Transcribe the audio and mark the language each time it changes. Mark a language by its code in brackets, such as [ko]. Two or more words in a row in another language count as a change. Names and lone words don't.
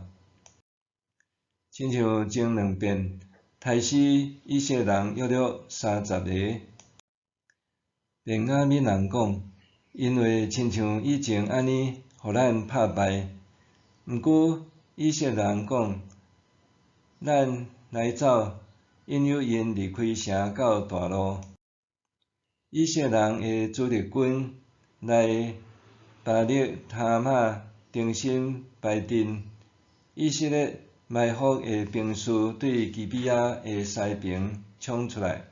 [nan] 亲像前2遍，杀死以色列人约30个。便雅悯人讲，因为亲像以前安尼，互咱拍败。毋过以色列人讲，咱来走，引诱因离开城到大路。以色列人的主力军来巴力哈马重新排阵，以色列埋伏的兵士对基比亚的西边冲出来。